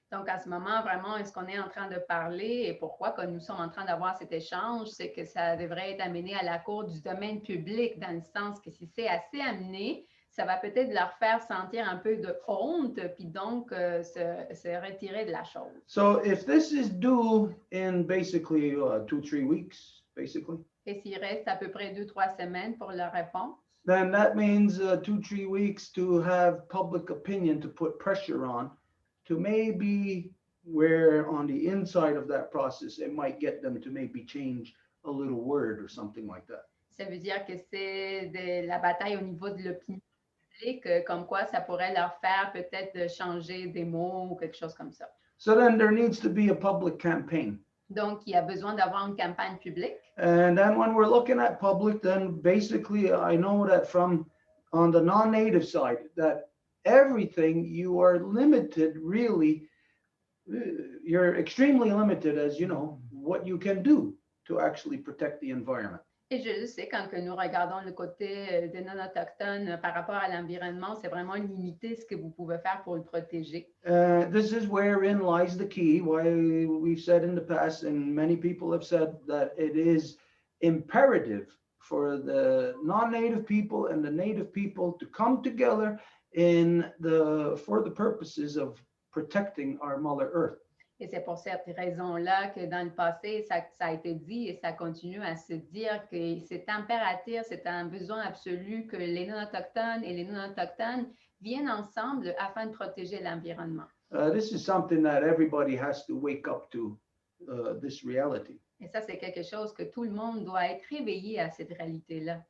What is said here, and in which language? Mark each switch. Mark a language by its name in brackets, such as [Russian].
[French] Donc, à ce moment, vraiment, est-ce qu'on est en train de parler et pourquoi que nous sommes en train d'avoir cet échange, c'est que ça devrait être amené à la cour du domaine public, dans le sens que si c'est assez amené, ça va peut-être leur faire sentir un peu de honte, puis donc se retirer de la chose. [English] So if this is due in basically 2-3 weeks, basically, [French] Et s'il reste à peu près 2-3 semaines pour leur réponse, [English] then that means 2-3 weeks to have public opinion to put pressure on, to maybe where on the inside of that process, it might get them to maybe change a little word or something like that. [French] ça veut dire que c'est de la bataille au niveau de l'opinion publique, comme quoi ça pourrait leur faire peut-être changer des mots ou quelque chose comme ça. [English] So then there needs to be a public campaign. [French] Donc, il y a besoin d'avoir une campagne publique. [English] And then when we're looking at public, then basically I know that from on the non-native side, that everything you are limited really, you're extremely limited as you know, what you can do to actually protect the environment. [French] Et je sais, quand que nous regardons le côté des non-autochtones par rapport à l'environnement, c'est vraiment limiter ce que vous pouvez faire pour le protéger. [English] This is wherein lies the key, why we've said in the past, and many people have said that it is imperative for the non-native people and the native people to come together for the purposes of protecting our Mother Earth. [French] Et c'est pour cette raison-là que dans le passé, ça a été dit et ça continue à se dire que c'est impératif, c'est un besoin absolu que les non-autochtones et les non-autochtones viennent ensemble afin de protéger l'environnement. [English] This is something that everybody has to wake up to, this reality. [French] Et ça, c'est quelque chose que tout le monde doit être réveillé à cette réalité-là.